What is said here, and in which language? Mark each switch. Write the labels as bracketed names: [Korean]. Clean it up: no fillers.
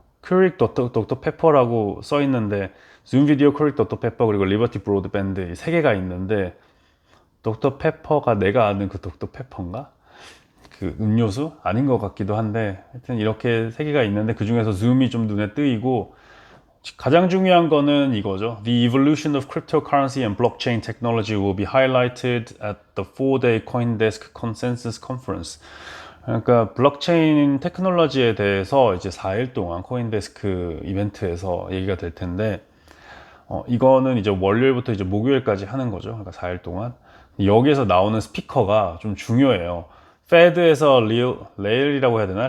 [Korean] 큐릭 덕터 페퍼라고 써 있는데, 줌 비디오, 큐릭 덕터 페퍼, 그리고 리버티 브로드밴드 세 개가 있는데, 덕터 페퍼가 내가 아는 그 덕터 페퍼인가? 그 음료수? 아닌 것 같기도 한데, 하여튼 이렇게 세 개가 있는데 그 중에서 줌이 좀 눈에 띄고, 가장 중요한 거는 이거죠. [English] The evolution of cryptocurrency and blockchain technology will be highlighted at the 4-day CoinDesk Consensus Conference. [Korean] 그러니까 블록체인 테크놀로지에 대해서 이제 4일 동안 코인데스크 이벤트에서 얘기가 될 텐데, 이거는 이제 월요일부터 이제 목요일까지 하는 거죠. 그러니까 4일 동안. 여기에서 나오는 스피커가 좀 중요해요. 페드에서 레일이라고 해야 되나?